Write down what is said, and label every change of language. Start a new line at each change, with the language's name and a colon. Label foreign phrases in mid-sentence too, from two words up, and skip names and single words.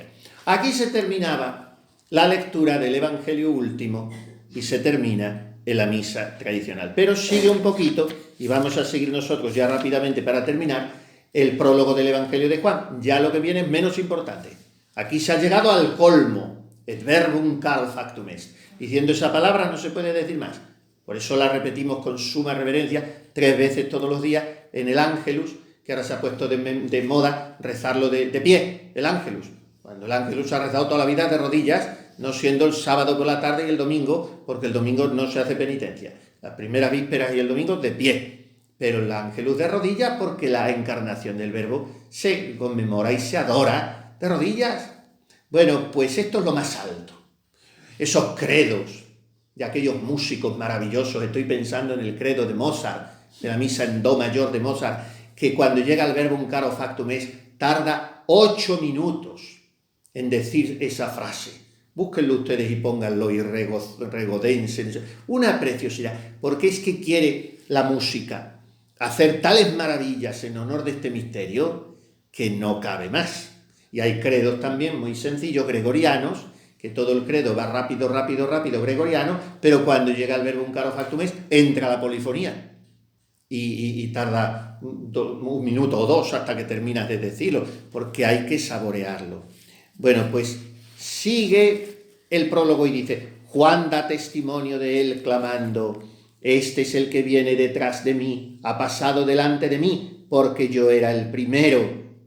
Spanish: Aquí se terminaba la lectura del Evangelio último y se termina en la misa tradicional. Pero sigue un poquito, y vamos a seguir nosotros ya rápidamente para terminar, el prólogo del Evangelio de Juan. Ya lo que viene es menos importante. Aquí se ha llegado al colmo,
Latin: et verbum caro factum est.
Spanish: Diciendo esa palabra no se puede decir más. Por eso la repetimos con suma reverencia 3 veces todos los días en el Ángelus, que ahora se ha puesto de moda rezarlo de pie, el Ángelus. Cuando el Ángelus se ha rezado toda la vida de rodillas, no siendo el sábado por la tarde y el domingo, porque el domingo no se hace penitencia. Las primeras vísperas y el domingo de pie. Pero el Ángelus de rodillas porque la encarnación del Verbo se conmemora y se adora de rodillas. Bueno, pues esto es lo más alto. Esos credos de aquellos músicos maravillosos, estoy pensando en el credo de Mozart, de la misa en do mayor de Mozart, que cuando llega el
Latin: verbum caro factum est,
Spanish: tarda 8 minutos en decir esa frase. Búsquenlo ustedes y pónganlo y regodense. Una preciosidad, porque es que quiere la música hacer tales maravillas en honor de este misterio que no cabe más. Y hay credos también muy sencillos, gregorianos, que todo el credo va rápido, gregoriano, pero cuando llega el
Latin: verbum caro factum est,
Spanish: entra la polifonía. Y tarda un minuto o 2 hasta que terminas de decirlo, porque hay que saborearlo. Bueno, pues sigue el prólogo y dice: Juan da testimonio de él clamando: este es el que viene detrás de mí, ha pasado delante de mí, porque yo era el primero.